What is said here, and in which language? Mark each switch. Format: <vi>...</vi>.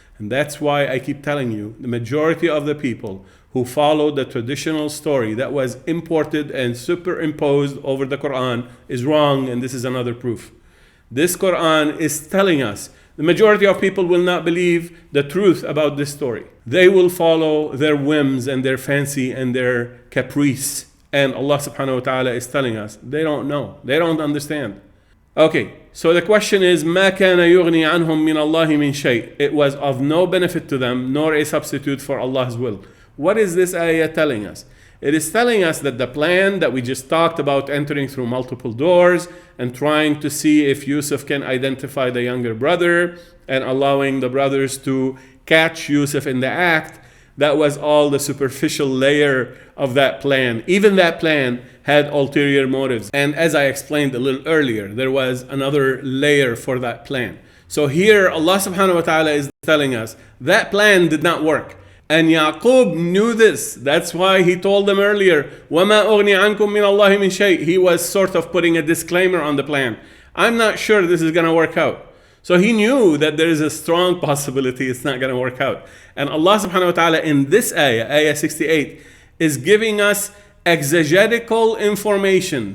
<en>And that's why I keep telling you, the majority of the people who followed the traditional story that was imported and superimposed over the Quran is wrong, and this is another proof. This Quran is telling us the majority of people will not believe the truth about this story. They will follow their whims and their fancy and their caprice. And Allah subhanahu wa ta'ala is telling us, they don't know. They don't understand. Okay, so the question is,</en> <ar>مَا كَانَ يُغْنِي عَنْهُم مِّنَ اللَّهِ مِنْ شَيْءٍ.</ar> <en>It was of no benefit to them, nor a substitute for Allah's will. What is this ayah telling us? It is telling us that the plan that we just talked about, entering through multiple doors and trying to see if Yusuf can identify the younger brother and allowing the brothers to catch Yusuf in the act, that was all the superficial layer of that plan. Even that plan had ulterior motives. And as I explained a little earlier, there was another layer for that plan. So here Allah subhanahu wa ta'ala is telling us that plan did not work. And Yaqub knew this. That's why he told them earlier,</en> <ar>وَمَا أُغْنِي عَنْكُم مِّنَ اللَّهِ مِنْ شَيْءٍ.</ar> <en>He was sort of putting a disclaimer on the plan. I'm not sure this is going to work out. So he knew that there is a strong possibility it's not going to work out. And Allah subhanahu wa ta'ala in this ayah, ayah 68, is giving us exegetical information.</en>